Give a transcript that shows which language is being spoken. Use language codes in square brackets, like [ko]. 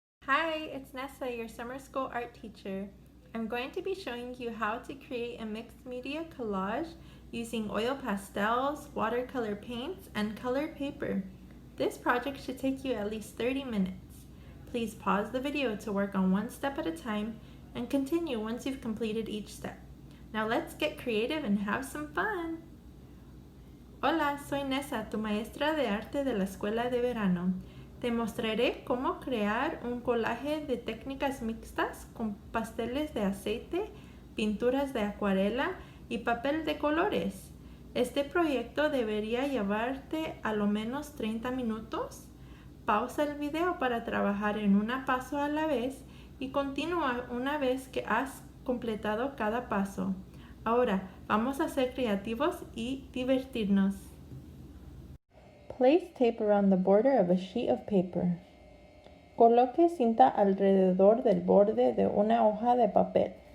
[en] Hi, it's Nessa, your summer school art teacher. I'm going to be showing you how to create a mixed media collage using oil pastels, watercolor paints, and colored paper. This project should take you at least 30 minutes. Please pause the video to work on one step at a time and continue once you've completed each step. Now let's get creative and have some fun! [es] Hola, soy Nessa, tu maestra de arte de la escuela de verano. Te mostraré cómo crear un collage de técnicas mixtas con pasteles de aceite, pinturas de acuarela y papel de colores. Este proyecto debería llevarte a lo menos 30 minutos. Pausa el video para trabajar en un paso a la vez y continúa una vez que has completado cada paso. Ahora, vamos a ser creativos y divertirnos. [en] Place tape around the border of a sheet of paper. [es] Coloque cinta alrededor del borde de una hoja de papel.